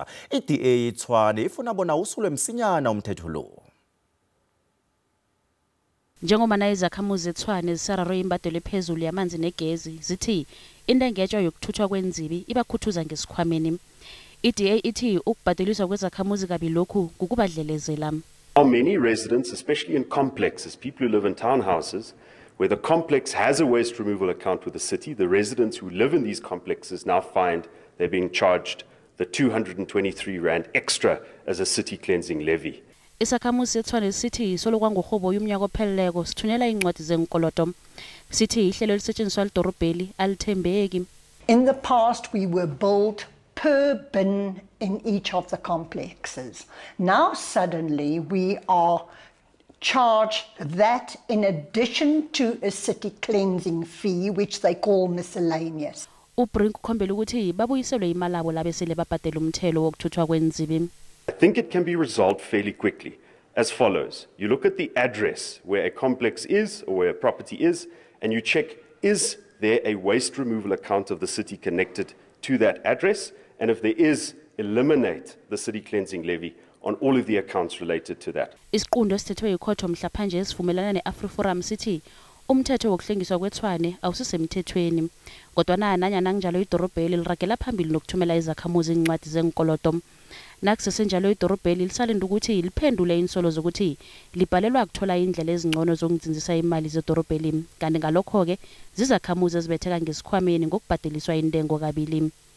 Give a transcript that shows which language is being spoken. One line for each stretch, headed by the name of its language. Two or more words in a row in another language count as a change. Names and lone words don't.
South Ndebele: iDA eTshwane ifuna bona usulwe msinyana umthetho lo. Njengoba izakhamuzi eTshwane zisararo imbadelo ephezulu yamanzi negezi zithi intengetshwa yokuthuthwa kwenzibi ibakhuthuza ngesikhwameni. iDA ithi ukubhadeliswa kwezakhamuzi kabili lokhu kukubadlelezela.
English: Many residents, especially in complexes, people who live in townhouses, where the complex has a waste removal account with the city, the residents who live in these complexes now find they're being charged the 223 Rand extra as a city cleansing levy.
South Ndebele: Isakhamuzi seTshwane sithi solo kwangohobo yomnyaka opheleleko sithunyela incwadi zenkoloto. Sithi ihlelo elisetshenziswa lidorobheli alithembeki.
English: In the past we were billed per bin in each of the complexes. Now suddenly we are charged that in addition to a city cleansing fee which they call miscellaneous.
South Ndebele: uBrink ukhombela ukuthi babuyiselwe imali abo labesele babhadela umthelo wokuthuthwa kwenzibi.
English: I think it can be resolved fairly quickly as follows. You look at the address where a complex is or where a property is, and you check, is there a waste removal account of the city connected to that address? And if there is, eliminate the city cleansing levy on all of the accounts related to that.
South Ndebele: Isiqundo esithethwe ikhotho mhlaphanje esivumelana neAfriforum sithi umthetho wokuhlengiswa kweTshwane awusisemthethweni. Kodwa nanyana kunjalo idorobheli liragela phambili nokuthumela izakhamuzi incwadi zenkoloto. Nakusesenjalo idorobheli lisalenda ukuthi liphendule insolo zokuthi libhalelwa ukuthola indlela ezingcono zokudzinzisa imali zedorobheli kanti ngalokho ke zizakhamuzi ezibetheka ngesikhwameni ngokubhadeliswa intengo kabili.